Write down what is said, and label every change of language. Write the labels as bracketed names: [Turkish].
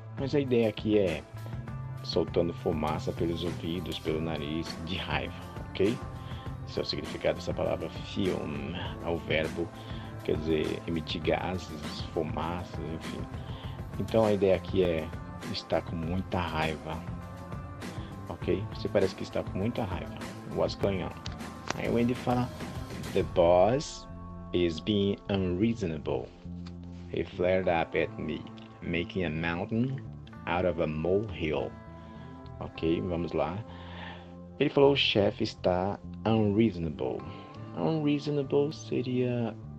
[Portuguese] Mas a ideia aqui é soltando fumaça pelos ouvidos, pelo nariz, de raiva, ok? Esse é o significado dessa palavra fume. É o verbo, quer dizer, emitir gases, fumaças, enfim. Então a ideia aqui é estar com muita raiva, ok? Você parece que está com muita raiva. [English] What's going on? [Portuguese] Aí o Andy fala, [English] the boss is being unreasonable. He flared up at me, making a mountain out of a molehill. [Portuguese] Ok, vamos lá. Ele falou, o chefe está unreasonable. Unreasonable seria...